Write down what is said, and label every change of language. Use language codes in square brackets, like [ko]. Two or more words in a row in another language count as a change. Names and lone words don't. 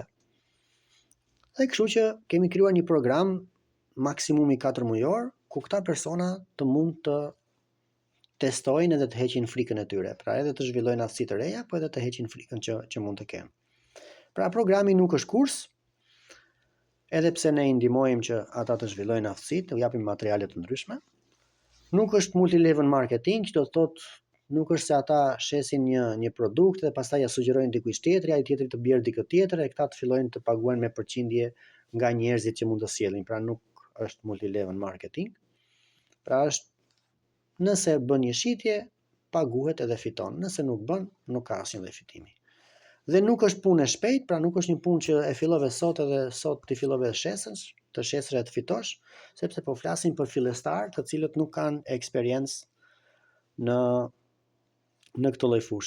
[sq] Dhe kështu që kemi krijuar një program maksimumi 4 mujor, ku këta persona të mund të testojnë edhe të heqin frikën e tyre, pra edhe të zhvillojnë aftësi të reja, po edhe të heqin frikën që mund të kenë. Pra programi nuk është kurs, edhe pse ne i ndihmojmë që ata të zhvillojnë aftësitë, u japim materiale të ndryshme. Nuk është [en] multi-level marketing, [sq] që do të thotë nuk është se ata shesin një produkt dhe pastaj ja sugjerojnë dikujt tjetër, ai tjetri të bjerë dikë tjetër e këta të fillojnë të paguajnë me përqindje nga njerëzit që mund të sjellin. Pra nuk është [en] multi-level marketing. [sq] Pra është nëse bën një shitje, paguhet edhe fiton. Nëse nuk bën, nuk ka asnjë lloj fitimi. Dhe nuk është punë e shpejtë, pra nuk është një punë që e fillove sot edhe sot ti fillove të shesësh e të fitosh, sepse po flasim për fillestar të cilët nuk kanë eksperiencë në këtë lloj fushë.